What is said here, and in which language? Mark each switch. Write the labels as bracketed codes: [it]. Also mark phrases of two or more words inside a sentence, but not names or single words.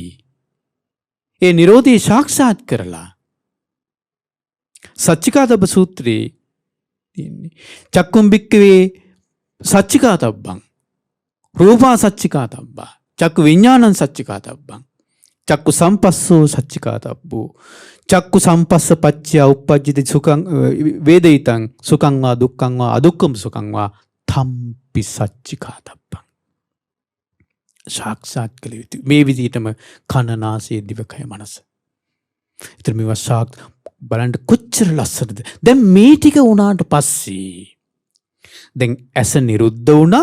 [si] ඒ නිරෝධේ සාක්ෂාත් කරලා සච්චිකාතබ්බ සූත්‍රයේ තියෙන්නේ [pi] චක්කුම් භික්ඛවේ සච්චිකාතබ්බං රූපා සච්චිකාතබ්බා චක්කු විඥානං සච්චිකාතබ්බං. චක්කු සම්පස්සෝ සච්චිකාතබ්බෝ. චක්කු සම්පස්ස පච්චය උප්පජ්ජති සුඛං වේදිතං සුඛං වා දුක්ඛං වා අදුක්ඛම සුඛං වා තම්පි සච්චිකාතබ්බං. [si] සාක්ෂාත් කළ යුතුයි. මේ විදිහටම කන නාසය දිවකය මනස. ඒතර මේවා බලන්න කොච්චර ලස්සනද. දැන් මේ ටික වුණාට පස්සේ දැන් ඇස නිරුද්ධ වුණා.